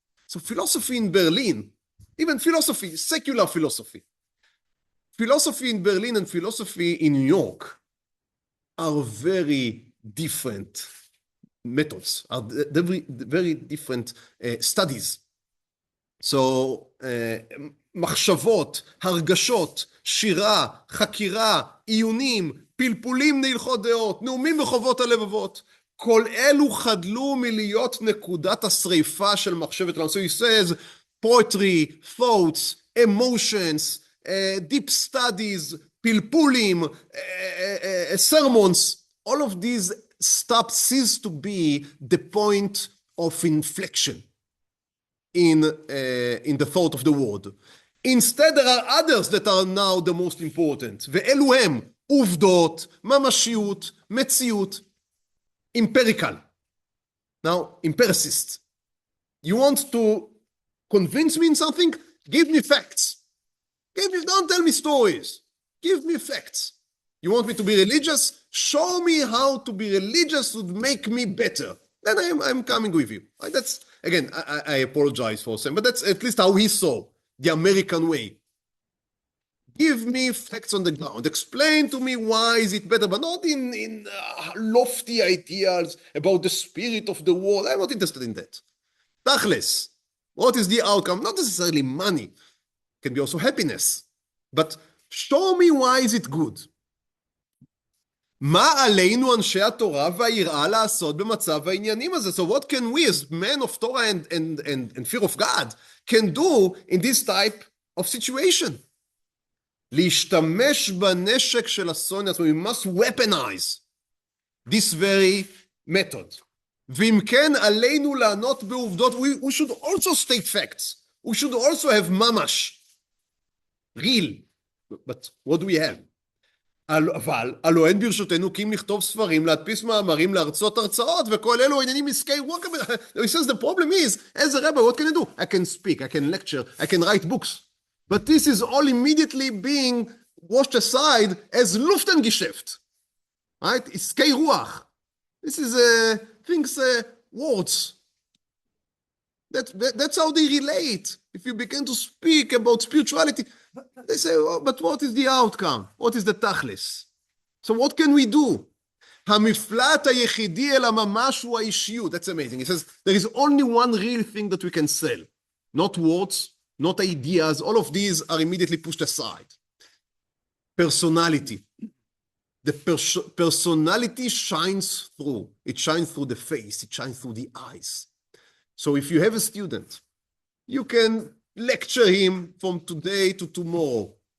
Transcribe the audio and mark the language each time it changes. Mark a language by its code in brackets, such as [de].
[en] So philosophy in Berlin, even philosophy, secular philosophy. Philosophy in Berlin and philosophy in New York are very different methods, are very different studies. So [he] מחשבות, הרגשות, שירה, חקירה, עיונים, פלפולים נהלכות דעות, נאומים וחובות הלבבות. כל אלו חדלו מלהיות נקודת השריפה של מחשבת העולם. [en] So he says, poetry, thoughts, emotions, deep studies, [he] פלפולים, [en] sermons, all of these cease to be the point of inflection in the thought of the world. Instead, there are others that are now the most important. [he] ואלו הם עובדות, ממשיות, מציאות, empirical. [en] Now, empiricist. You want to convince me in something? Give me facts. Don't tell me stories. Give me facts. You want me to be religious? Show me how to be religious would make me better. Then I'm coming with you. That's, again, I apologize for saying, but that's at least how he saw the American way. Give me facts on the ground. Explain to me why is it better, but not in lofty ideas about the spirit of the world. I'm not interested in that. Tachles. What is the outcome? Not necessarily money. It can be also happiness. But show me why is it good. [he] מה עלינו אנשי התורה והיראה לעשות במצב העניינים הזה? [en] So what can we as men of Torah and fear of God can do in this type of situation? [he] להשתמש בנשק של השונא, [en] so we must weaponize this very method. [he] ואם כן, עלינו לענות בעובדות, [en] we should also state facts. We should also have mamash. real. But what do we have? [he] אבל הלא אין ברשותנו כי אם לכתוב ספרים, להדפיס מאמרים, להרצות הרצאות, וכל אלו עניינים עסקי רוח. [en] He says the problem is, as a rabbi, what can I do? I can speak, I can lecture, I can write books. But this is all immediately being washed aside as Lufthangeschäft. Right? [he] עסקי רוח. [en] This is things, words. That's how they relate. If you begin to speak about spirituality, they say, oh, but what is the outcome? What is the tachlis? So what can we do? [he] המפלט היחידי אל הממש הוא האישיות. [en] That's amazing. He says, there is only one real thing that we can sell. Not words, not ideas. All of these are immediately pushed aside. Personality. The personality shines through. It shines through the face. It shines through the eyes. So if you have a student, you can lecture him from today to tomorrow.